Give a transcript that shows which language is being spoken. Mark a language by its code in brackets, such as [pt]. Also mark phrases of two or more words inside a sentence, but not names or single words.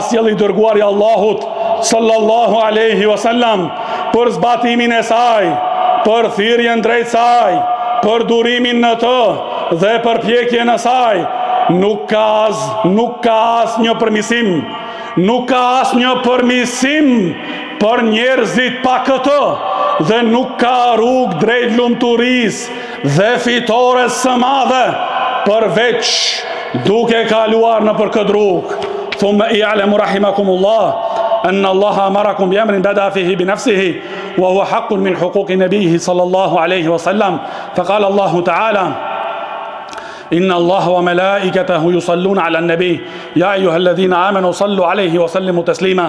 [sq] sjellë i dërguari Allahut [ar] صلى الله عليه وسلم, [sq] për zbatimin e saj, për thirrjen drejt saj, për durimin në të dhe për pjekjen e saj, nuk ka asnjë përmirësim, nuk ka asnjë përmirësim për njerëzit pa këtë, dhe nuk ka rrugë drejt lumturisë dhe fitores së madhe përveç duke kaluar në për këtë rrugë. [ar] ثم اعلموا رحمكم الله أن الله أمركم بأمر بدأ فيه بنفسه وهو حق من حقوق نبيه صلى الله عليه وسلم، فقال الله تعالى: إن الله وملائكته يصلون على النبي يا أيها الذين آمنوا صلوا عليه وسلموا تسليما.